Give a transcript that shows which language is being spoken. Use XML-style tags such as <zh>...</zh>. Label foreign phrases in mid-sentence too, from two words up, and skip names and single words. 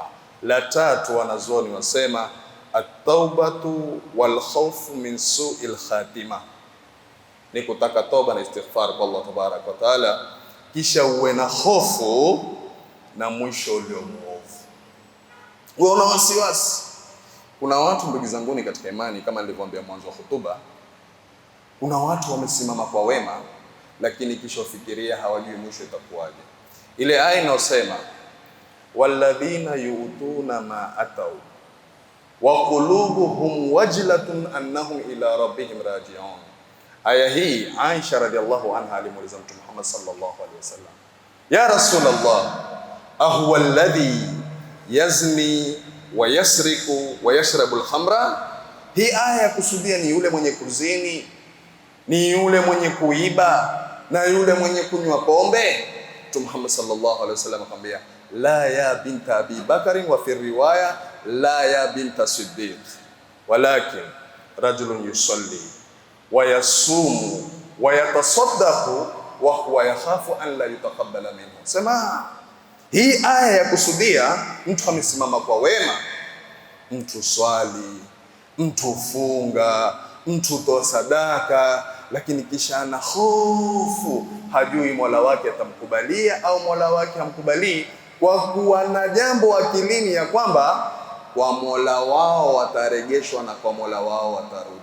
<sw>La tatu, wanazuoni wasema</sw> <ar>التوبة والخوف من سوء الخاتمة,</ar> <sw>ni kutaka toba na istighfar kwa Allah</sw> <ar>تبارك وتعالى,</ar> <sw>kisha uwe na hofu na mwisho ulio muovu. Uona wasiwasi. Kuna watu ndugu zanguni katika imani, kama nilivyoambia mwanzo wa hutuba, kuna watu wamesimama kwa wema lakini kisha ufikiria hawajui mwisho itakuwaje. Ile aya inayosema</sw> <ar>والذين يؤتون ما آتوا وقلوبهم وجلة أنهم إلى ربهم راجعون.</ar> <sw>Aya hii Aisha</sw> <ar>رضي الله عنها</ar> <sw>alimuuliza Mtume Muhammad</sw> <ar>صلى الله عليه وسلم, يا رسول الله أهو الذي يزني ويسرق ويشرب الخمر?</ar> <sw>Hii aya ya kusudia ni yule mwenye kuzini, ni yule mwenye kuiba na yule mwenye kunywa pombe?</sw> <ar>Mtume Muhammad صلى الله عليه وسلم akamwambia, لا يا بنت أبي بكر وفي رواية لا يا بنت الصديق ولكن رجل يصلي ويصوم ويتصدق وهو يخاف أن لا يتقبل منه.</ar> <sw>Sema hii aya ya kusudia mtu amesimama kwa wema, mtu swali, mtu funga, mtu toa sadaka, lakini kisha ana hofu, hajui Mola wake atamkubalia au Mola wake hamkubalii, kwa kuwa na jambo akilini ya kwamba kwa Mola wao wataregeshwa na kwa Mola wao watarudi.</sw>